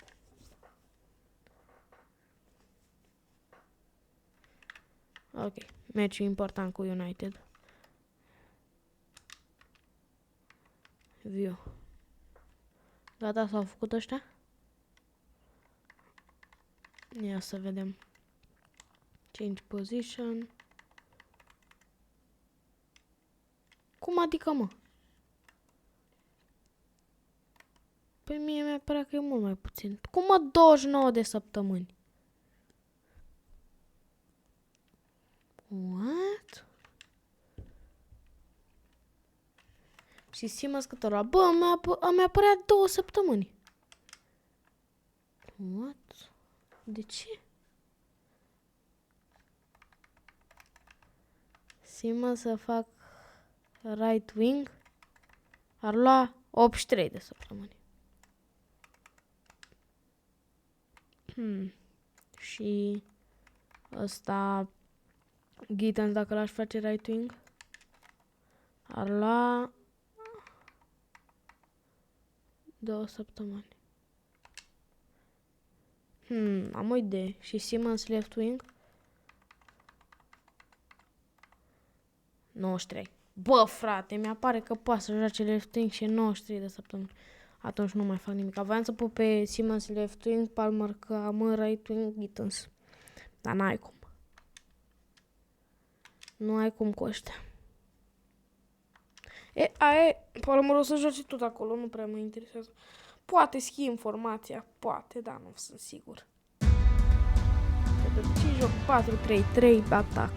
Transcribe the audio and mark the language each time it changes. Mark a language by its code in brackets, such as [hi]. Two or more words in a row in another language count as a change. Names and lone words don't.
[ro] Ok. Meciul important cu United. View. Gata, s-au făcut ăștia? Ia să vedem. [en] Change position. [ro] Cum adică, mă? Păi mie mi-a părea că e mult mai puțin. Cum, mă, 29 de săptămâni? What? Și Simas cât ăla? Bă, mi-a părea 2 săptămâni. What? De ce? Simas să fac [en] right wing [ro] ar lua 83 de săptămâni. Și ăsta Gittens, dacă l-aș face [en] right wing, [ro] ar lua 2 săptămâni. Am o idee. Și Simmons [en] left wing? [ro] 93. Bă, frate, mi-apare că poate să joace [en] left wing [ro] și 93 de săptămâni. Atunci nu mai fac nimic. Voiam să pun pe Simmons [en] left wing, [ro] Palmer că am [en] right wing, [ro] Gittens. Dar n-ai cum. Nu ai cum cu ăștia. Palmer o să joace tot acolo, nu prea mă interesează. Poate schimb informația, poate, dar nu sunt sigur. De ce joc 4-3-3 atac?